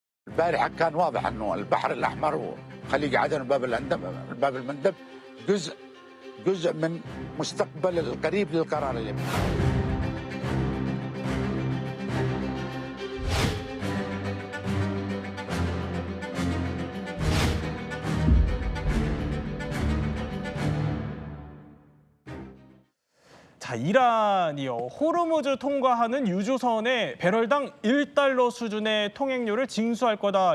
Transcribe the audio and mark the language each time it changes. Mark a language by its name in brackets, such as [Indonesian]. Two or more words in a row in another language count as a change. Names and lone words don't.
[Arabic] البارحة كان واضح أنه البحر الأحمر وخليج عدن وباب باب المندب جزء من مستقبل القريب للقرار اليمني. [Korean] 자, 이란이요. 호르무즈 통과하는 유조선에 배럴당 1달러 수준의 통행료를 징수할 거다.